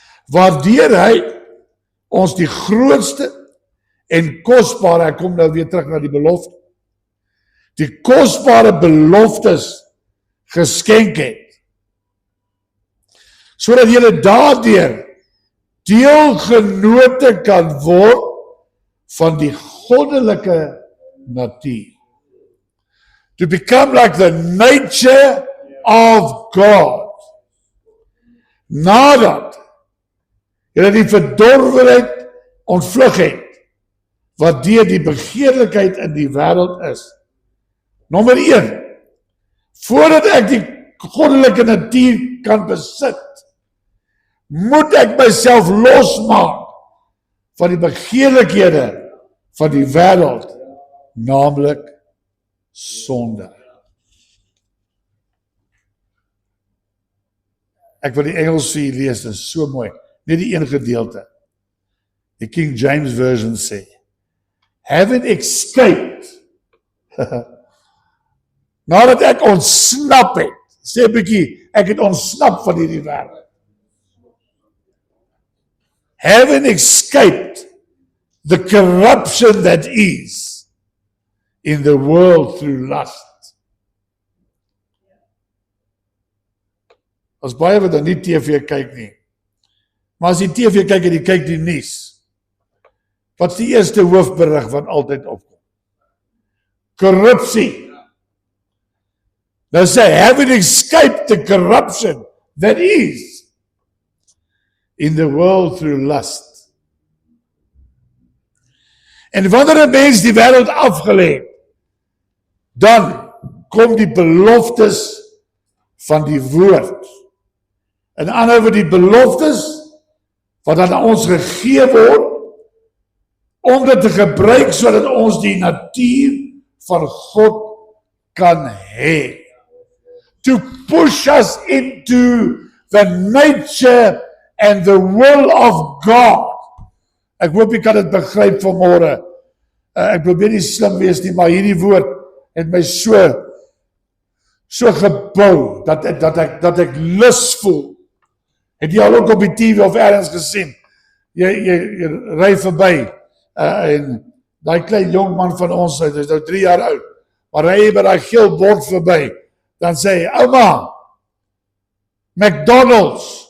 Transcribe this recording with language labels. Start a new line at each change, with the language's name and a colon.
Afrikaans: Waardeur hy ons die grootste en kosbare, ek kom nou weer terug na die belofte, die kosbare beloftes geskenk het, sodat julle daardeur deelgenote kan word van die goddelike natuur.
English: To become like the nature of God.
Afrikaans: Nadat julle die verdorwenheid ontvlug het, wat deur die begeerlikheid in die wêreld is. Nommer 1, voordat ek die goddelike natuur kan besit, moet ek myself losmaak van die begeerlikhede van die wêreld, naamlik sonde. Ek wil die Engels vir julle lees, dit is so mooi. Net die een gedeelte. Die King James Version sê,
English: having escaped,
Afrikaans: nadat ek ontsnap het, sê 'n bietjie, ek het ontsnap van hierdie wêreld.
English: Having escaped the corruption that is in the world through lust.
Afrikaans: As baie wat dan nie TV kyk nie, maar as jy TV kyk en jy kyk die nuus, wat is die eerste hoofberig wat altyd opkom? Korrupsie. Nou sê,
English: having escaped the corruption that is in the world through lust.
Afrikaans: En wanneer 'n mens die wêreld afgelê, dan kom die beloftes van die woord. En ander woorde die beloftes wat aan ons gegee word om dit te gebruik sodat ons die natuur van God kan hê.
English: To push us into the nature and the will of God.
Afrikaans: Ek hoop jy kan dit begryp vanmôre. Ek probeer nie slim wees nie, maar hierdie woord het my so gebou dat ek lus voel. Het jy al ook op die TV of ergens gesien? Jy ry verby en daai klein jong man van ons, hy is nou 3 jaar oud, maar ry hy by daai geel bord verby, dan sê hy, ouma, McDonald's.